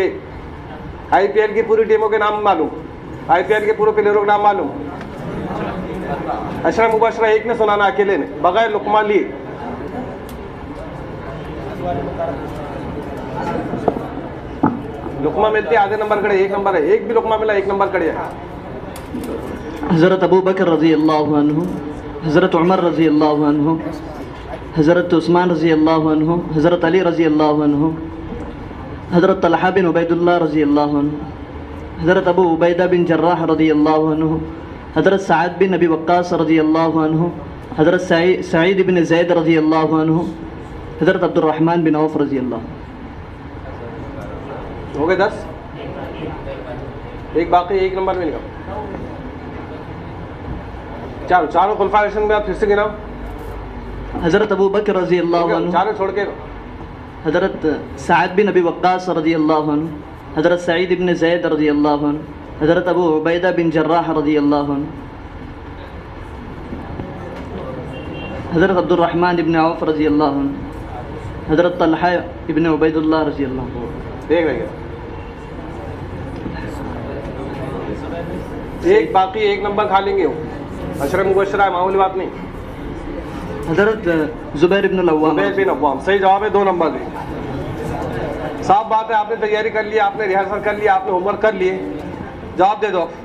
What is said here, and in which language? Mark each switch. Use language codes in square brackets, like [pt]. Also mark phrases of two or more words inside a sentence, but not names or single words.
[hi] IPL की पूरी टीमों के नाम मालूम, IPL के पूरे प्लेयरों के नाम मालूम। अशरा मुबशरा एक ने सुनाना, अकेले ने, बगैर लुकमा लिए। लुकमा मिलती है आधे नंबर कड़े, 1 नंबर है। एक भी लुकमा मिला 1 नंबर कड़े है। हज़रत अबू बकर [ar] رضي الله عنه, [hi] हज़रत उमर [ar] رضي الله عنه, [hi] हज़रत उस्मान [ar] رضي الله عنه, [hi] हज़रत अली [ar] رضي الله عنه, [hi] हज़रत तलहा बिन उबैदुल्लाह [ar] رضي الله عنه, [hi] हज़रत अबू उबैदा बिन जर्राह [ar] رضي الله عنه, [hi] हज़रत साद बिन अबी वक्कास [ar] رضي الله عنه, [hi] हज़रत सईद बिन ज़ैद [ar] رضي الله عنه, [hi] हज़रत अब्दुर्रहमान बिन औफ [ar] رضي الله. [hi] हो गए 10। एक बाकी 1 नंबर मिलेगा। चारों खुलफा में आप फिर से गिनाओ। हज़रत अबू बकर [ar] رضي الله عنه, [hi] चारों छोड़ के। हज़रत साद बिन अबी वक्कास [ar] رضي الله عنه, [hi] हज़रत सईद बिन ज़ैद [ar] رضي الله عنه, [hi] हज़रत अबू उबैदा बिन जर्राह [ar] رضي الله عنه, [hi] हज़रत अब्दुर्रहमान इब्न औफ [ar] رضي الله عنه, [hi] हज़रत तलहा इब्न उबैदुल्लाह [ar] رضي الله عنه. [hi] देख रहे एक बाकी 1 नंबर खा लेंगे वो। अशरा मुबशरा है, मामूली बात नहीं। हज़रत ज़ुबैर बिन अव्वाम सही जवाब है। 2 नंबर दे। साफ बात है, आपने तैयारी कर ली, आपने रिहर्सल कर लिया, आपने होमवर्क कर लिए, जवाब दे दो।